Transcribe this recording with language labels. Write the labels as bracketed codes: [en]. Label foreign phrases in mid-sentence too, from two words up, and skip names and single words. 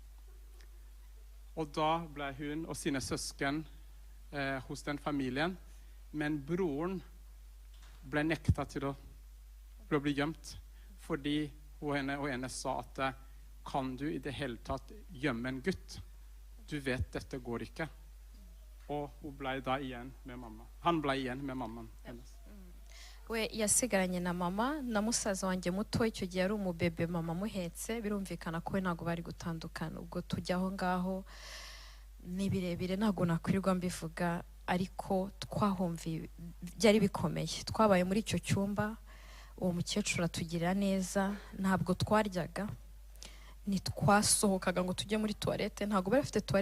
[no] Og da ble hun og sine søsken hos den familien, men broren ble nekta til å bli gjemt, fordi henne sa at kan du i det hele tatt gjemme en gutt? Du vet, dette går ikke. Og hun ble da igjen med mamma. Han ble igjen med mammaen hennes. [rw] we yasigaranye na mama na musaza wanjye muto icyo gihe ari umubebe mama muhetse birumvikana ko we ntago bari gutandukana ubwo tujya aho ngaho ni birebire ntago nakwirirwa mbivuga ariko twahumviye byari bikomeye twabaye muri icyo cyumba uwo mukecuru atugirira neza ntabwo twaryaga ntitwasohokaga ngo tujye muri toilette ntago bari bafite toilette